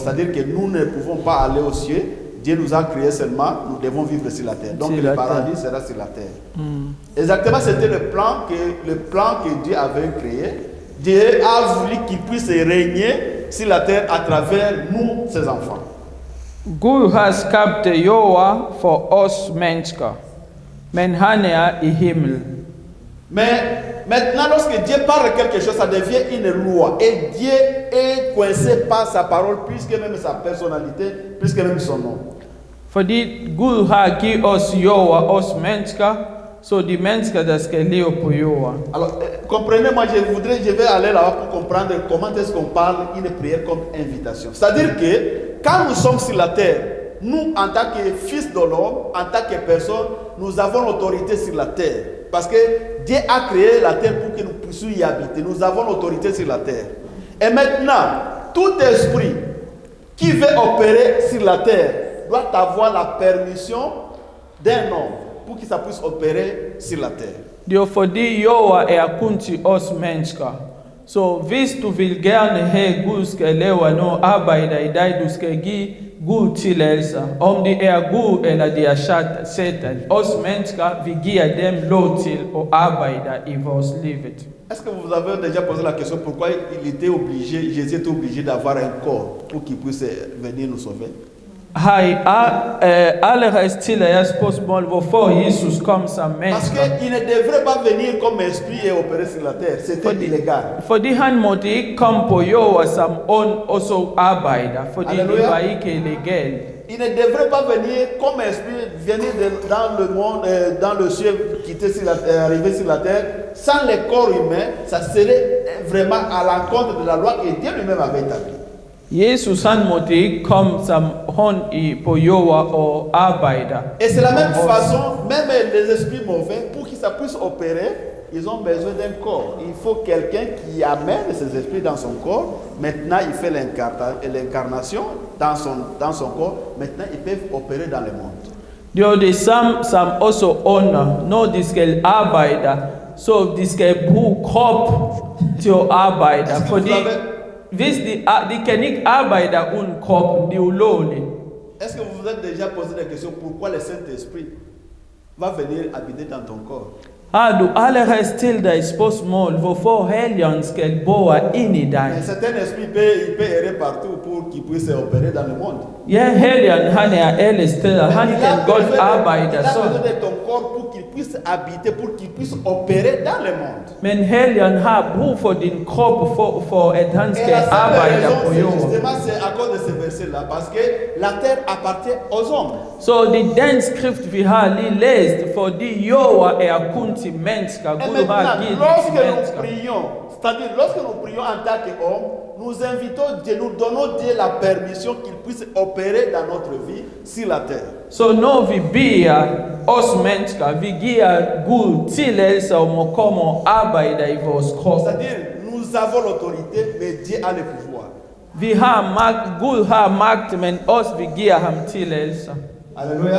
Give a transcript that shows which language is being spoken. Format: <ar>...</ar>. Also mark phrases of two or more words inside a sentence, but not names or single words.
<fr>C'est-à-dire que nous ne pouvons pas aller au ciel, Dieu nous a créés seulement, nous devons vivre sur la terre. Donc le paradis sera sur la terre. Exactement, c'était le plan que Dieu avait créé. Dieu a voulu qu'il puisse régner sur la terre à travers nous, ses enfants.</fr> <da>Gud har skabt jorden for os mennesker, men han i himmel.</da> <fr>Mais maintenant, lorsque Dieu parle quelque chose, ça devient une loi. Et Dieu est coincé par sa parole, plus que même sa personnalité, plus que même son nom.</fr> <da>Fordi Gud har givet os jorden, os mennesker, så de mennesker, der skal leve på jorden.</da> <fr>Alors, comprenez-moi, je vais aller là-bas pour comprendre comment est-ce qu'on parle une prière comme invitation. C'est-à-dire que quand nous sommes sur la terre, nous, en tant que fils de l'homme, en tant que personne, nous avons l'autorité sur la terre. Parce que Dieu a créé la terre pour que nous puissions y habiter. Nous avons l'autorité sur la terre. Et maintenant, tout esprit qui veut opérer sur la terre doit avoir la permission d'un homme pour qu'il puisse opérer sur la terre.</fr> <da>Det er fordi jorden kun til os mennesker. Så hvis du vil gerne have Gud skal lave noget arbejde i dig, du skal give Gud tilladelse. Om det Gud eller det Satan. Os mennesker, vi giver dem lov til at arbejde i vores liv.</da> <fr>Est-ce que vous avez déjà posé la question pourquoi Jésus était obligé d'avoir un corps pour qu'il puisse venir nous sauver?</fr> <da>Har I allerede stillet jer spørgsmål, hvorfor Jesus kom som menneske?</da> <fr>Parce qu'il ne devrait pas venir comme esprit et opérer sur la terre. C'était illégal.</fr> <da>Fordi han måtte ikke komme på jorden som ånd og så arbejder, fordi det var ikke illegalt.</da> <fr>Il ne devrait pas venir comme esprit, venir dans le monde, dans le ciel, arriver sur la terre, sans le corps humain. Ça serait vraiment à l'encontre de la loi que Dieu lui-même avait établie.</fr> <da>Jesus han måtte ikke komme som hånd på jorden og arbejder.</da> <fr>Et c'est la même façon, même les esprits mauvais, pour qu'ils puissent opérer, ils ont besoin d'un corps. Il faut quelqu'un qui amène ces esprits dans son corps. Maintenant, il fait l'incarnation dans son corps. Maintenant, ils peuvent opérer dans le monde.</fr> <da>Det er det samme som også ånder. Når de skal arbejde, så de skal bruge krop til at arbejde. Fordi hvis de kan ikke arbejde uden kroppen, det er ulovligt.</da> <fr>Est-ce que vous vous êtes déjà posé la question pourquoi le Saint-Esprit va venir habiter dans ton corps.</fr> <da>Du allerhelst til dig spørgsmål, hvorfor Helligånden skal bo inde i</da> <fr>Mais</fr> <da>dig.</da> <fr>certains esprits il peut errer partout pour qu'il puisse opérer dans le monde.</fr> <da>Ja, Helligånden han alle steder, han kan godt arbejde</da> <fr>il a</fr> <da>så.</da> <fr>besoin de ton corps pour qu'il puisse habiter, pour qu'il puisse opérer dans le monde.</fr> <da>Men Helligånden har brug for din krop for at han</da> <fr>Et</fr> <da>skal</da> <fr>la seule</fr> <da>arbejde</da> <fr>raison,</fr> <da>på</da> <fr>c'est</fr> <da>jorden.</da> <fr>justement c'est à cause de ce verset-là, parce que la terre appartient aux hommes.</fr> <da>Så det er den skrift, vi har lige læst, fordi jorden er kun til mennesker.</da> <fr>Et</fr> <da>Gud</da> <fr>maintenant,</fr> <da>har givet</da> <fr>lorsque</fr> <da>til</da> <fr>nous</fr> <da>mennesker.</da> <fr>prions, c'est-à-dire lorsque nous prions en tant qu'hommes, nous invitons Dieu, nous donnons Dieu la permission qu'il puisse opérer dans notre vie sur la terre.</fr> <da>Så når vi beder os mennesker, vi giver Gud tilladelse om at komme og arbejde i vores krop.</da> <fr>C'est-à-dire, nous avons l'autorité, mais Dieu a le pouvoir.</fr> <da>Vi har magt, Gud har magt, men også vi giver ham tilladelse.</da> <fr>Alléluia.</fr>